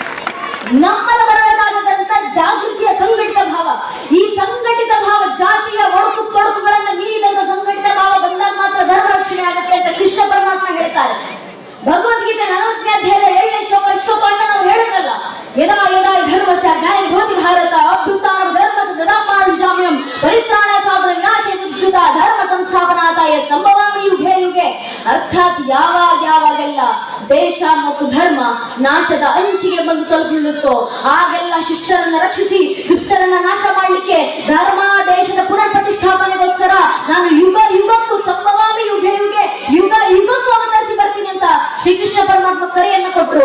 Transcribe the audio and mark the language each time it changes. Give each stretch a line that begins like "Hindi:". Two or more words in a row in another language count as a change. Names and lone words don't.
Kannada: ನಮ್ಮಲ್ಲಿ ಬರಬೇಕಾದಂತ ಜಾಗೃತಿಯ ಸಂಘಟಿತ ಭಾವ, ಈ ಸಂಘಟಿತ ಭಾವ ಜಾತಿಯ ಒಡಕು ತೊಡಕುಗಳನ್ನು ಮೀರಿದಂತ ಸಂಘಟಿತ ಭಾವ ಬಂದಾಗ ಮಾತ್ರ ಧರ್ಮ ರಕ್ಷಣೆ ಆಗುತ್ತೆ ಅಂತ ಕೃಷ್ಣ ಪರಮಾತ್ಮ ಹೇಳ್ತಾರೆ. ಭಗವದ್ಗೀತೆ 40ನೇ ಅಧ್ಯಾಯದ 7ನೇ ಶ್ಲೋಕ ಇಷ್ಟೊಂದು ನಾವು ಹೇಳಿದ್ರಲ್ಲ,
Sanskrit: ಯದಾ ಯದಾ ಧರ್ಮಸ್ಯ ಗ್ಲಾನಿರ್ಭವತಿ ಭಾರತ ಅಭ್ಯುತ್ಥಾನಂ ಧರ್ಮಸ್ಯ ಸದಾತ್ಮಾನುಜಾಮ್ಯಂ ಪರಿತ್ರಾಣಾಯ ಸಾಧನ ವಿನಾಶಾಯ ದುಷ್ಕೃತ ಧರ್ಮ ಸಂಸ್ಥಾಪನಾರ್ಥಾಯ ಸಂಭವಾಮಿ ಯುಗೆ ಯುಗೆ.
Kannada: ಅರ್ಥಾತ್ ಯಾವಾಗೆಲ್ಲ ದೇಶ ಮತ್ತು ಧರ್ಮ ನಾಶದ ಅಂಚಿಗೆ ಬಂದು ತಲುಪಿರುತ್ತೋ ಆಗೆಲ್ಲ ಶಿಷ್ಟರನ್ನ ರಕ್ಷಿಸಿ ದುಷ್ಟರನ್ನ ನಾಶ ಮಾಡಲಿಕ್ಕೆ ಧರ್ಮ ದೇಶದ ಪುನರ್ ಪ್ರತಿಷ್ಠಾಪನೆಗೋಸ್ಕರ ನಾನು ಯುಗಕ್ಕೂ
Sanskrit: ಸಂಭವಾಮಿ ಯುಗೆ
Kannada: ಯುಗಕ್ಕೂ ಅವತರಿಸಿ ಬರ್ತೀನಿ ಅಂತ ಶ್ರೀಕೃಷ್ಣ ಪರಮಾತ್ಮ ಕರೆಯನ್ನ ಕೊಟ್ಟರು.